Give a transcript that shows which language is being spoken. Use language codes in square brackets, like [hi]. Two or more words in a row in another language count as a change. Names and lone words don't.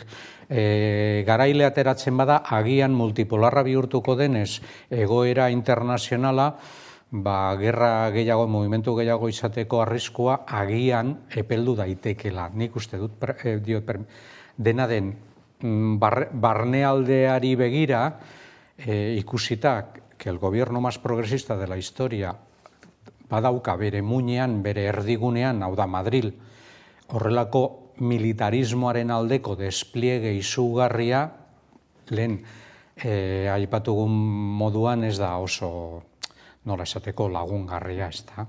[eu] Garaile ateratzen bada, agian multipolarra bihurtuko denez egoera internazionala, gerra gehiago, movimentu gehiago izateko arriskua agian epeldu daitekela. Nik uste dut, dena den barnealdeari begira, ikusita [es] que el gobierno más progresista de la historia [eu] badauka bere muinean, bere erdigunean, hau da Madril, horrelako militarismoaren aldeko despliege izugarria, lehen aipatugun moduan ez da oso, nola esateko, lagungarria, ez da.